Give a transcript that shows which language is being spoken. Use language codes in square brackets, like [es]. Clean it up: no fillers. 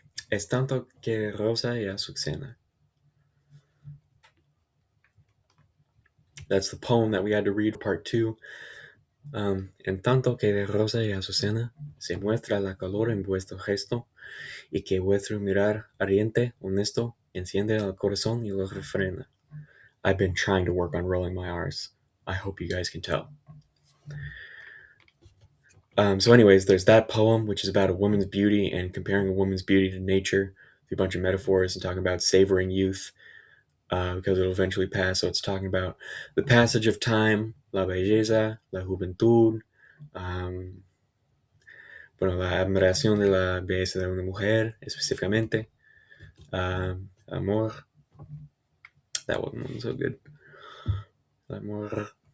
[es] Es tanto que Rosa y Azucena. [en] That's the poem that we had to read, part 2. [es] En tanto que de Rosa y Azucena se muestra la calor en vuestro gesto y que vuestro mirar ardiente, honesto, enciende el corazón y lo refrena. [en] I've been trying to work on rolling my R's. I hope you guys can tell. So anyways, there's that poem, which is about a woman's beauty and comparing a woman's beauty to nature through a bunch of metaphors and talking about savoring youth because it'll eventually pass. So it's talking about the passage of time, la belleza, la juventud, bueno, la admiración de la belleza de una mujer específicamente, amor. That wasn't so good. Amor.